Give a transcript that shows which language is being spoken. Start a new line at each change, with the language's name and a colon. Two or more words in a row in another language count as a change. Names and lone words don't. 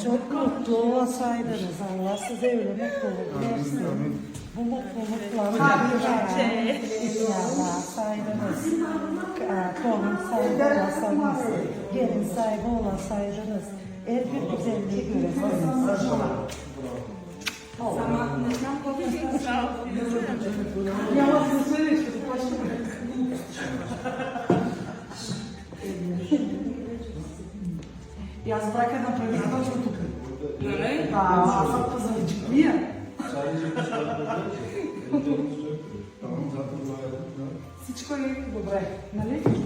Turkish: Çok mutlu olsaydınız Allah size öyle mutluluk versin. Bu mutlulukla inşallah saydınız. Torun sahibi olasaydınız, gelin sahibi olasaydınız. Her bir güzelliği göresiniz.
Bulgarian: Сама не знам колко ви Няма да се ще го плащаме. И аз брака направих точно тук. Нали? Аз съм позавиджиклия. Всичко е добре, нали?